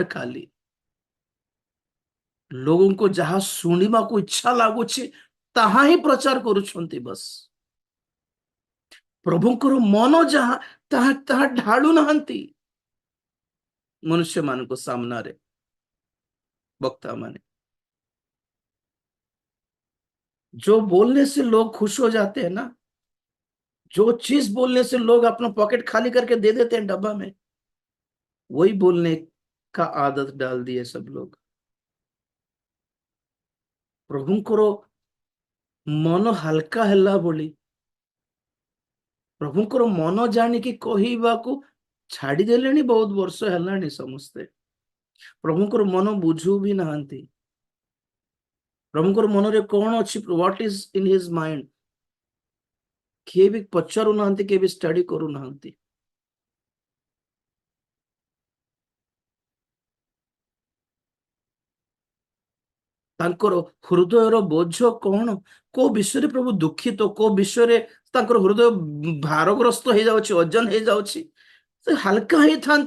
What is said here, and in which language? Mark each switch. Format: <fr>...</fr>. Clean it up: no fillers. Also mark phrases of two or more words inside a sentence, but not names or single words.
<or>ଖାଲି ଲୋକଙ୍କୁ ଯାହା ଶୁଣିବାକୁ ଇଚ୍ଛା ଲାଗୁଛି ତାହା ହିଁ ପ୍ରଚାର କରୁଛନ୍ତି ବସ୍। ପ୍ରଭୁଙ୍କର ମନ ଯାହା ତାହା ତାହା ଢାଳୁ ନାହାନ୍ତି ମନୁଷ୍ୟ ମାନଙ୍କ ସାମ୍ନାରେ।</or> <hi>वक्ता माने जो बोलने से लोग खुश हो जाते हैं ना, जो चीज बोलने से लोग अपना पॉकेट खाली करके दे देते हैं डब्बा में, वही बोलने का आदत डाल दिए सब लोग।</hi> <or>ପ୍ରଭୁଙ୍କର ମନ ହାଲକା ହେଲା ବୋଲି ପ୍ରଭୁଙ୍କର ମନ ଜାଣିକି କହିବାକୁ ଛାଡିଦେଲେଣି ବହୁତ ବର୍ଷ ହେଲାଣି ସମସ୍ତେ। ପ୍ରଭୁଙ୍କର ମନ ବୁଝୁ ବି ନାହାନ୍ତି। ପ୍ରଭୁଙ୍କର ମନରେ କଣ ଅଛି,</or> <en>what is in his mind,</en> <or>କିଏ ବି ପଚାରୁ ନାହାନ୍ତି, କିଏ ବି ଷ୍ଟଡି କରୁନାହାନ୍ତି। ତାଙ୍କର ହୃଦୟର ବୋଝ କଣ, କୋଉ ବିଷୟରେ ପ୍ରଭୁ ଦୁଃଖିତ, କୋଉ ବିଷୟରେ ତାଙ୍କର ହୃଦୟ ଭାରଗ୍ରସ୍ତ ହେଇଯାଉଛି, ଓଜନ ହେଇଯାଉଛି, ସେ ହାଲକା ହେଇଥାନ୍ତେ।</or>